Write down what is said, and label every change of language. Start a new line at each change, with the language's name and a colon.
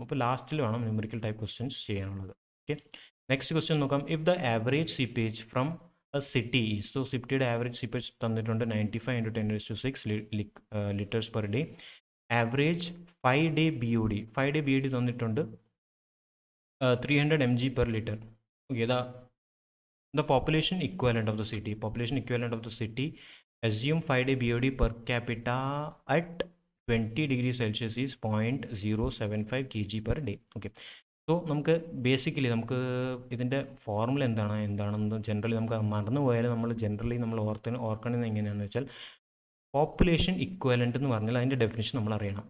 Malayalam: അപ്പോൾ ലാസ്റ്റിൽ വേണം ന്യൂമറിക്കൽ ടൈപ്പ് ക്വസ്റ്റ്യൻസ് ചെയ്യാനുള്ളത്. ഓക്കെ, നെക്സ്റ്റ് ക്വസ്റ്റ്യൻ നോക്കാം. If the average seepage from city is, so സിറ്റിയുടെ ആവറേജ് സീപ്പേജ് തന്നിട്ടുണ്ട് 95 × 10⁶ litres per day. Average 5 day BOD, 5 day BOD തന്നിട്ടുണ്ട് 300 mg/L.
English: Okay, the population equivalent of the city, assume 5 day BOD per capita at 20 degrees Celsius is 0.075 kg/day.
Malayalam: Okay, so നമുക്ക് basically നമുക്ക് ഇതിൻ്റെ formula എന്താണെന്ന് generally നമുക്ക് മറന്നു പോയാലും നമ്മൾ ഓർക്കണമെന്ന് എങ്ങനെയാണെന്ന് വെച്ചാൽ, പോപ്പുലേഷൻ ഇക്വലൻ്റ് എന്ന് പറഞ്ഞാൽ അതിൻ്റെ ഡെഫിനിഷൻ നമ്മൾ അറിയണം.